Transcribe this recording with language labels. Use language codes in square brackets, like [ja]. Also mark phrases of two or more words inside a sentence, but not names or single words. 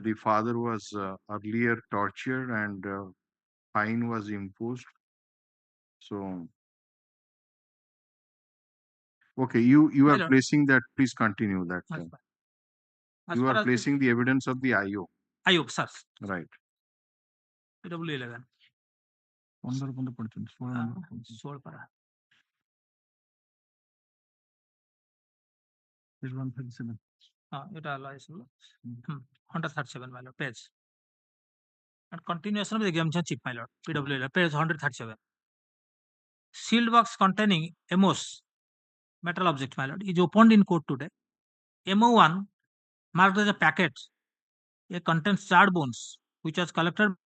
[en] the father was earlier tortured and fine was imposed. So, okay, you My are lord. placing that. Please continue that. As You far are as placing the evidence of the IO. IO, sir. Right. PW11. [or] 15 ପଢିଛନ୍ତି 16 ନମ୍ବର [en] 16 para. page 137 [bn] এটা হলো [en] 137 my lord, page. And continuation of the examination chief, my lord, PW11, page 137. Sealed box containing MOs, metal object, my lord, is opened in court today. MO1 marked as a packet. It contains charred bones, which was collected